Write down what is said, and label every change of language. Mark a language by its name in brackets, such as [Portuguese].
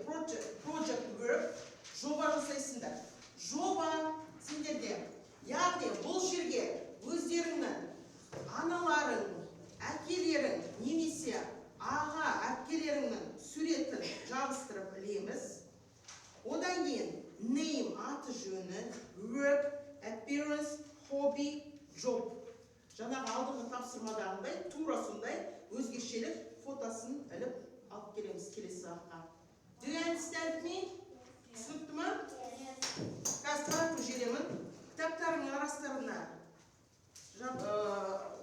[English] Project work, [Kazakh] жоба жасайсыңдар. Жоба сендерде. Яғни бұл жерге өздеріңнің аналарың, әкелерің, немесе аға әпкелеріңнің суретін жабыстырып ілеміз. Одан кейін [English] name [Kazakh] аты жөні, [English] work, appearance, hobby, job. [Kazakh] Жаңағы алдыңғы тапсырмадағындай, тура сондай өзгешелік фотосын іліп алып келеміз келесі сабаққа. [English] Do you understand me? [Kazakh] Түсінікті ма? Қазір таратып жіберемін. Кітаптарыңның арастарына